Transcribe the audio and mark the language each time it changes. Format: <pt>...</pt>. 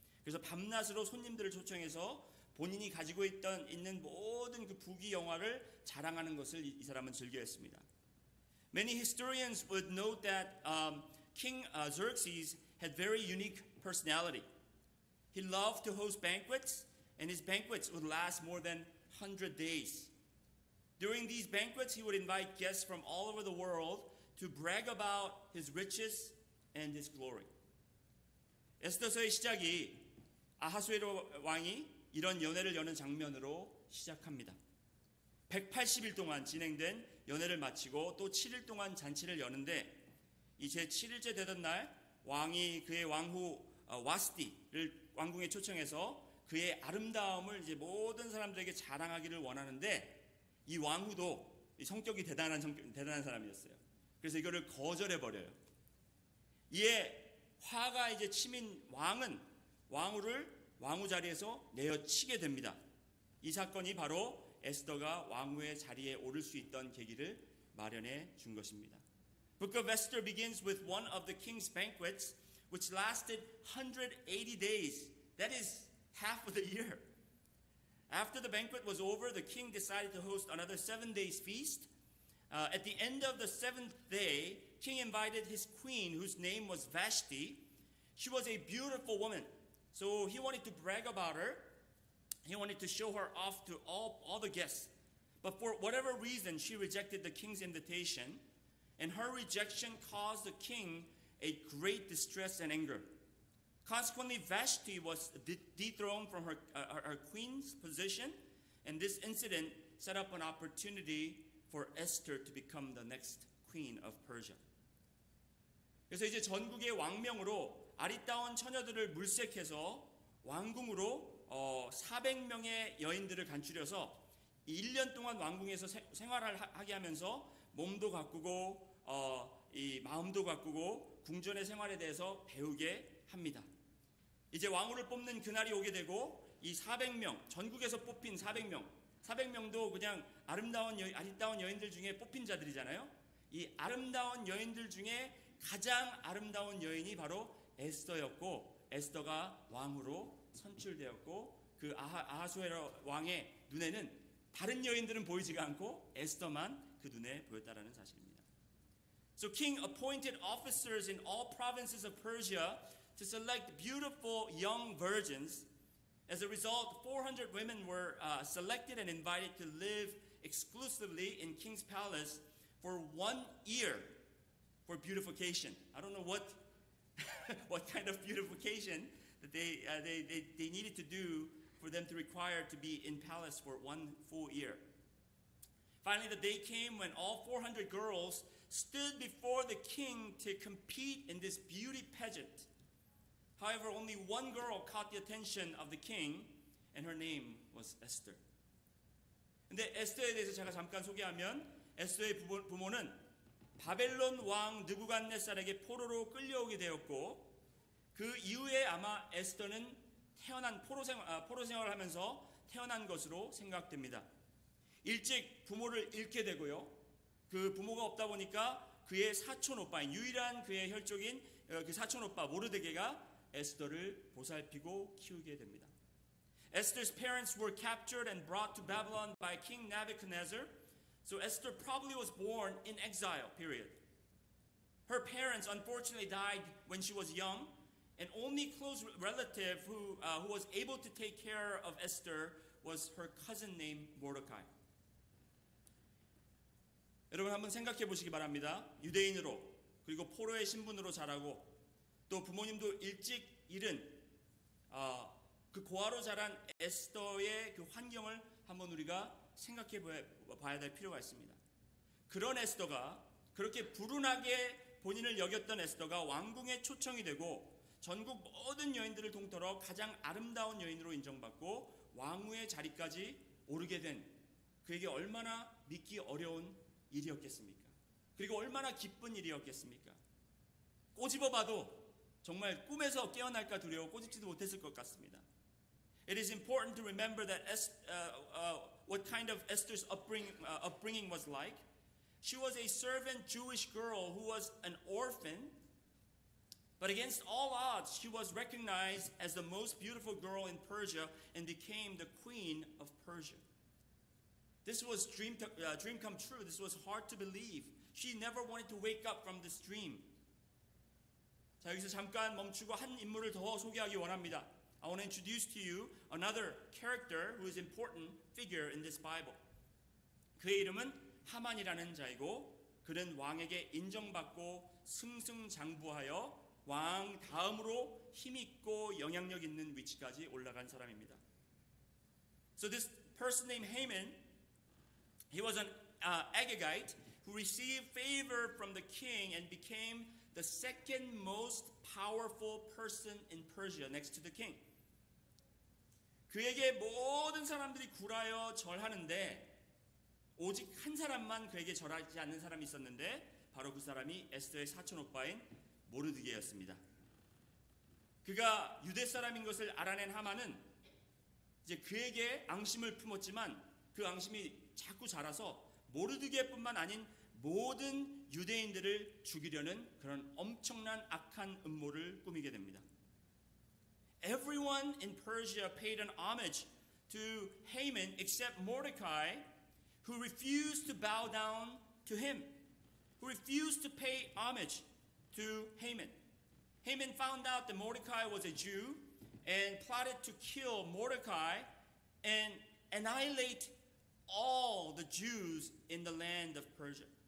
<ko>그래서 밤낮으로 손님들을 초청해서 본인이 가지고 있는 모든 그 부귀 영화를 자랑하는 것을 이 사람은 즐겨했습니다.</ko> <en>Many historians would note that King Xerxes had very unique personality. He loved to host banquets, and his banquets would last more than 100 days. During these banquets, he would invite guests from all over the world to brag about his riches and his glory.</en> <ko>에스더서의 시작이 아하수에로 왕이 이런 연회를 여는 장면으로 시작합니다. 180일 동안 진행된 연회를 마치고 또 7일 동안 잔치를 여는데 이 제 7일째 되던 날 왕이 그의 왕후 와스티를 왕궁에 초청해서 그의 아름다움을 이제 모든 사람들에게 자랑하기를 원하는데 이 왕후도 성격이 대단한 사람이었어요. 그래서 이거를 거절해 버려요. 이에 화가 이제 치민 왕은 왕후를 왕후 자리에서 내어치게 됩니다. 이 사건이 바로 에스더가 왕후의 자리에 오를 수 있던 계기를 마련해 준 것입니다.</ko> <en>Book of Esther begins with one of the king's banquets, which lasted 180 days. That is half of the year. After the banquet was over, the king decided to host another 7 days feast. At the end of the 7th day, king invited his queen, whose name was Vashti. She was a beautiful woman, so he wanted to brag about her. He wanted to show her off to all the guests. But for whatever reason, she rejected the king's invitation, and her rejection caused the king a great distress and anger. Consequently, Vashti was dethroned from her queen's position, and this incident set up an opportunity for Esther to become the next queen of Persia.</en> <ko>그래서 이제 전국의 왕명으로 아리따운 처녀들을 물색해서 왕궁으로 400명의 여인들을 간추려서 1년 동안 왕궁에서 생활을 하게 하면서 몸도 가꾸고 이 마음도 가꾸고 궁전의 생활에 대해서 배우게 합니다. 이제 왕후를 뽑는 그날이 오게 되고 이 400명, 전국에서 뽑힌 400명도 그냥 아리따운 여인들 중에 뽑힌 자들이잖아요. 이 아름다운 여인들 중에 가장 아름다운 여인이 바로 에스더였고, 에스더가 왕후로 선출되었고, 그 아하수에로 왕의 눈에는 다른 여인들은 보이지가 않고 에스더만 그 눈에 보였다라는 사실입니다.</ko> <en>So king appointed officers in all provinces of Persia to select beautiful young virgins. As a result, 400 women were selected and invited to live exclusively in king's palace for 1 year for beautification. I don't know what kind of beautification that they needed to do for them to require to be in palace for 1 full year. Finally, the day came when all 400 girls stood before the king to compete in this beauty pageant. However, only one girl caught the attention of the king, and her name was Esther.</en> <ko>근데 에스더에 대해서 제가 잠깐 소개하면 에스더의 부모는 바벨론 왕 느부갓네살에게 포로로 끌려오게 되었고 그 이후에 아마 에스더는 포로 생활을 하면서 태어난 것으로 생각됩니다. 일찍 부모를 잃게 되고요. 그 부모가 없다 보니까 그의 사촌 오빠인 유일한 그의 혈족인 그 사촌 오빠 모르드게가 에스더를 보살피고 키우게 됩니다.</ko> <en>Esther's parents were captured and brought to Babylon by King Nebuchadnezzar. So Esther probably was born in exile, period. Her parents unfortunately died when she was young, and only close relative who was able to take care of Esther was her cousin named Mordecai.</en> <ko>여러분 한번 생각해 보시기 바랍니다. 유대인으로 그리고 포로의 신분으로 자라고 또 부모님도 일찍 잃은 그 고아로 자란 에스더의 그 환경을 한번 우리가 생각해 봐야 될 필요가 있습니다. 그런 에스더가 그렇게 불운하게 본인을 여겼던 에스더가 왕궁에 초청이 되고 전국 모든 여인들을 통틀어 가장 아름다운 여인으로 인정받고 왕후의 자리까지 오르게 된 그에게 얼마나 믿기 어려운 일이었겠습니까? 그리고 얼마나 기쁜 일이었겠습니까? 꼬집어봐도 정말 꿈에서 깨어날까 두려워 꼬집지도 못했을 것 같습니다.</ko> <en>It is important to remember that what kind of Esther's upbringing was like. She was a servant Jewish girl who was an orphan, but against all odds, she was recognized as the most beautiful girl in Persia and became the queen of Persia. This was dream come true. This was hard to believe. She never wanted to wake up from this dream.</en> <ko>자, 여기서 잠깐 멈추고 한 인물을 더 소개하기 원합니다.</ko> <en>I want to introduce to you another character who is an important figure in this Bible.</en> <ko>그의 이름은 하만이라는 자이고 그는 왕에게 인정받고 승승장구하여 왕 다음으로 힘있고 영향력 있는 위치까지 올라간 사람입니다.</ko> <en>So this person named Haman, he was an Agagite who received favor from the king and became the second most powerful person in Persia next to the king.</en> <ko>그에게 모든 사람들이 굴하여 절하는데 오직 한 사람만 그에게 절하지 않는 사람이 있었는데 바로 그 사람이 에스더의 사촌 오빠인 모르드게였습니다. 그가 유대 사람인 것을 알아낸 하만은 이제 그에게 앙심을 품었지만 그 앙심이 자꾸 자라서 모르드게뿐만 아닌 모든 유대인들을 죽이려는 그런 엄청난 악한 음모를 꾸미게 됩니다.</ko> <en>Everyone in Persia paid an homage to Haman except Mordecai, who refused to bow down to him, who refused to pay homage to Haman. Haman found out that Mordecai was a Jew and plotted to kill Mordecai and annihilate all the Jews in the land of Persia.</en>